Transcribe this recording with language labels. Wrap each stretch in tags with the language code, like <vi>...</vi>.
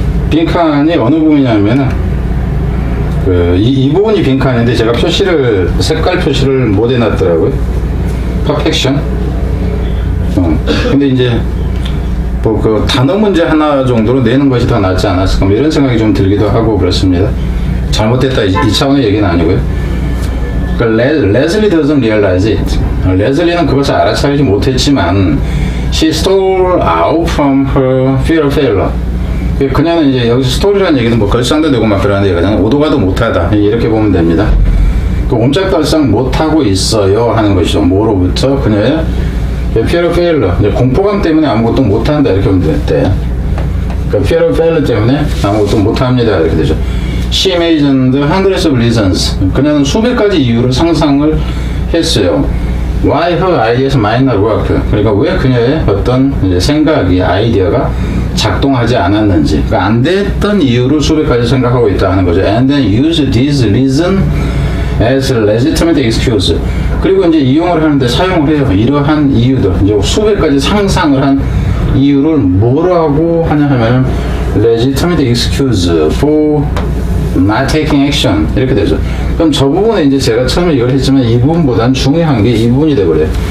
<ko>빈칸이 어느 부분이냐면은 이 부분이 빈칸인데 제가 색깔 표시를 못 해놨더라고요. 퍼펙션. 근데 이제 뭐 그 단어 문제 하나 정도로 내는 것이 더 낫지 않았을까 뭐 이런 생각이 좀 들기도 하고 그렇습니다. 잘못됐다 이 차원의 얘기는 아니고요. 그러니까 레슬리</ko> <en>doesn't realize it.</en> <ko>레슬리는 그것을 알아차리지 못했지만</ko> <en>she stole out from her fear of failure.</en> <ko>그녀는 이제 여기서 스토리라는 얘기는 뭐 걸상도 되고 막 그러는데 그냥 오도가도 못하다 이렇게 보면 됩니다. 그 옴짝달싹 못하고 있어요 하는 것이죠. 뭐로부터? 그녀의</ko> <en>fear of failure,</en> <ko>공포감 때문에 아무것도 못한다 이렇게 보면 돼요. 그러니까</ko> <en>fear of failure</en> <ko>때문에 아무것도 못합니다 이렇게 되죠.</ko> <en>She imagined hundreds of reasons.</en> <ko>그녀는 수백 가지 이유를 상상을 했어요.</ko> <en>Why her ideas might not work.</en> <ko>그러니까 왜 그녀의 어떤 이제 생각이 아이디어가 작동하지 않았는지, 그러니까 안 됐던 이유를 수백 가지 생각하고 있다는 거죠.</ko> <en>And then use this reason as legitimate excuse.</en> <ko>그리고 이제 이용을 하는데 사용을 해요. 이러한 이유들, 이제 수백 가지 상상을 한 이유를 뭐라고 하냐 하면</ko> <en>legitimate excuse for not taking action</en> <ko>이렇게 되죠. 그럼 저 부분에 이제 제가 처음에 이걸 했지만 이 부분보다는 중요한 게 이 부분이 되버려요.</ko>